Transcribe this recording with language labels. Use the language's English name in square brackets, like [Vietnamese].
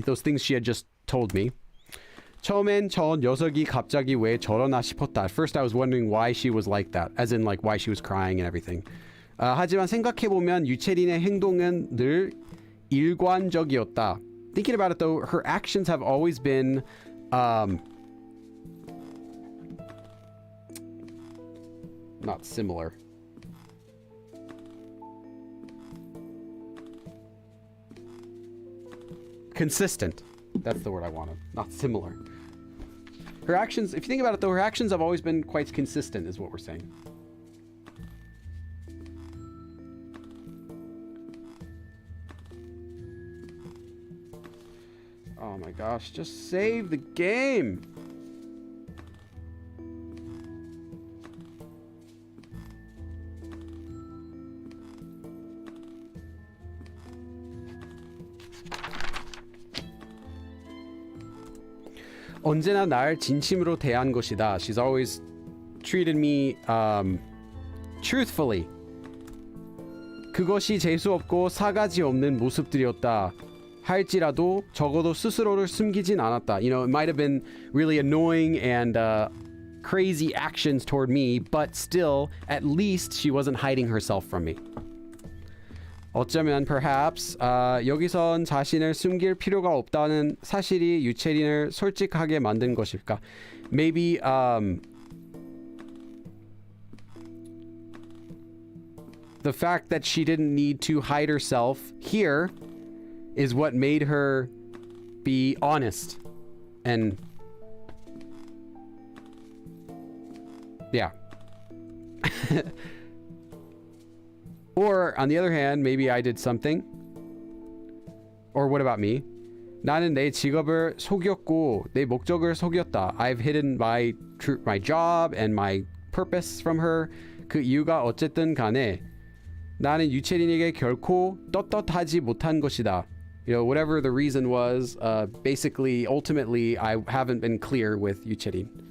[English] Those things she had just told me. [Korean] 처음엔 저 녀석이 갑자기 왜 저러나 싶었다. [English] At first I was wondering why she was like that. As in like why she was crying and everything. [Korean] 하지만 생각해보면 유채린의 행동은 늘 일관적이었다. [English] Thinking about it though, her actions have always been not similar. Consistent. That's the word I wanted. Not similar. Her actions, if you think about it though, her actions have always been quite consistent is what we're saying. Oh my gosh, just save the game. [Korean] 언제나 날 진심으로 대한 것이다. [English] She's always treated me truthfully. [Korean] 그것이 재수없고 사가지 없는 모습들이었다. 할지라도 적어도 스스로를 숨기진 않았다. [English] You know, it might have been really annoying and crazy actions toward me, but still, at least she wasn't hiding herself from me. [Korean] 어쩌면 [English] perhaps [Korean] 여기선 자신을 숨길 필요가 없다는 사실이 유채린을 솔직하게 만든 것일까? [English] Maybe the fact that she didn't need to hide herself here is what made her be honest. And yeah. Or on the other hand, maybe I did something. Or what about me? [Korean] 나는 내 직업을 속였고 내 목적을 속였다. [English] I've hidden my job and my purpose from her. [Korean] 그 이유가 어쨌든 간에 나는 유채린에게 결코 떳떳하지 못한 것이다. [English] You know, whatever the reason was, basically, ultimately, I haven't been clear with 유채린.